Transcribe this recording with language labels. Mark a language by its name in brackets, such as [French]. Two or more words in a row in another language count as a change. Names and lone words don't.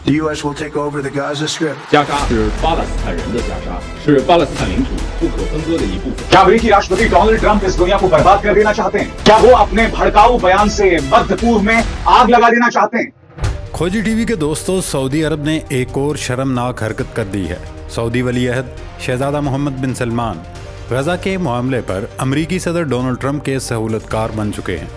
[English] The U.S. will take over the Gaza Strip. [Chinese] 加沙是巴勒斯坦人的加沙，是巴勒斯坦领土不可分割的一部分。 [Hindi] क्या अमेरिकी राष्ट्रपति डोनाल्ड ट्रंप इस दुनिया को बर्बाद कर देना चाहते हैं? क्या वो अपने भड़काऊ बयान से मध्य पूर्व में आग लगा देना चाहते हैं? खोजी टीवी के दोस्तों, सऊदी अरब ने एक और शर्मनाक हरकत कर दी है। सऊदी वली अहद शहजादा मोहम्मद बिन सलमान गजा के मामले पर अमेरिकी सदर डोनाल्ड ट्रंप के सहूलतकार बन चुके हैं।